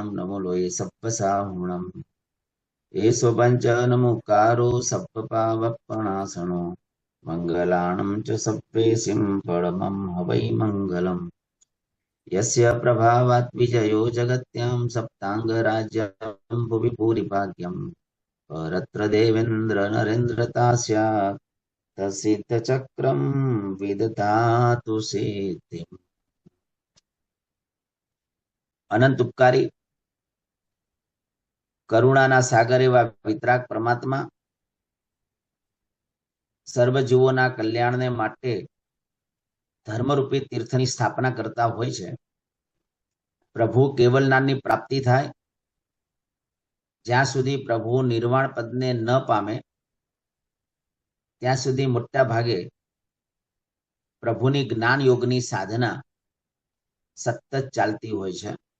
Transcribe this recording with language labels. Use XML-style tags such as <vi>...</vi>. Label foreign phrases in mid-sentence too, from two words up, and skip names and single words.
<pra>नमो लोये सप्पसाहुणं एषो पञ्च नमोकारो सप्पपावप्पणासनो मङ्गलाणं च सप्रेसिं परमं हवै मङ्गलम्</pra> <sa>यस्य प्रभावात् विजयो जगत्यां सप्ताङ्गराज्यं भुवि भूरिभाग्यम् परत्र देवेन्द्र नरेन्द्रतास्यात् तत्सिद्धचक्रं विदधातु सिद्धिम्।</sa> <gu>અનંત ઉપકારી કરુણાના સાગર એવા વીતરાગ પરમાત્મા સર્વજીવોના કલ્યાણને માટે ધર્મરૂપી તીર્થની સ્થાપના કરતા હોય છે. પ્રભુ કેવલનાની પ્રાપ્તિ થાય જ્યાં સુધી પ્રભુ નિર્વાણ પદને ન પામે ત્યાં સુધી મોટા ભાગે પ્રભુની જ્ઞાન યોગની સાધના સતત ચાલતી હોય છે.</gu>